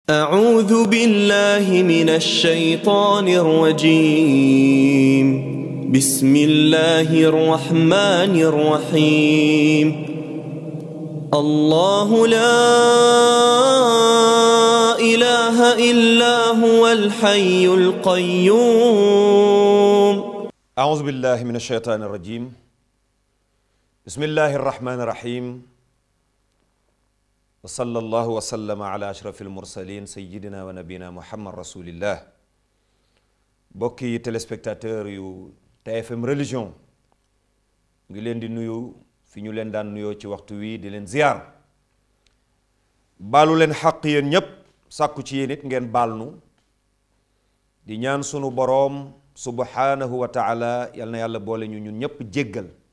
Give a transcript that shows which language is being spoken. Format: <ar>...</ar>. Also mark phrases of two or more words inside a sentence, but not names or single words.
<ar>أعوذ بالله من الشيطان الرجيم بسم الله الرحمن الرحيم الله لا إله إلا هو الحي القيوم أعوذ بالله من الشيطان الرجيم بسم الله الرحمن الرحيم وصلى الله وسلم على أشرف المرسلين سيدنا ونبينا محمد رسول الله</ar> <wo>bokki téléspectateur yu TFM religion ngi leen di nuyu fi ñu leen daan nuyoo ci waxtu wi di leen ziar baalu leen xaq yéen ñépp sàkku ci yéen it ngeen baal nu di ñaan sunu boroom</wo> <ar>سبحانه وتعالى</ar> <wo>yal na yàlla boole ñu ñun ñépp jéggal</wo>